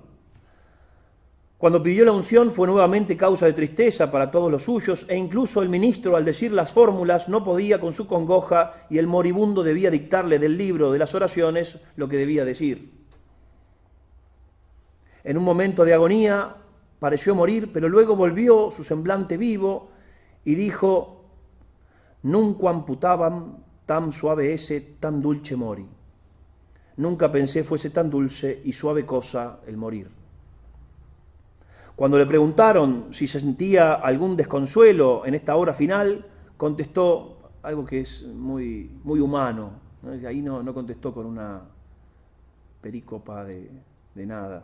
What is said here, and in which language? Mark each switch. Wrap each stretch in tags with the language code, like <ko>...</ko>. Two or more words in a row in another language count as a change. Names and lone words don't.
<es>Cuando pidió la unción fue nuevamente causa de tristeza para todos los suyos, e incluso el ministro, al decir las fórmulas, no podía con su congoja, y el moribundo debía dictarle del libro de las oraciones lo que debía decir. En un momento de agonía pareció morir, pero luego volvió su semblante vivo y dijo:</es> <la>«Nunquam putavam tam suave esse, tam dulce mori».</la> <es>Nunca pensé fuese tan dulce y suave cosa el morir. Cuando le preguntaron si se sentía algún desconsuelo en esta hora final, contestó algo que es muy, muy humano, ¿no? Ahí no contestó con una perícopa de nada.</es>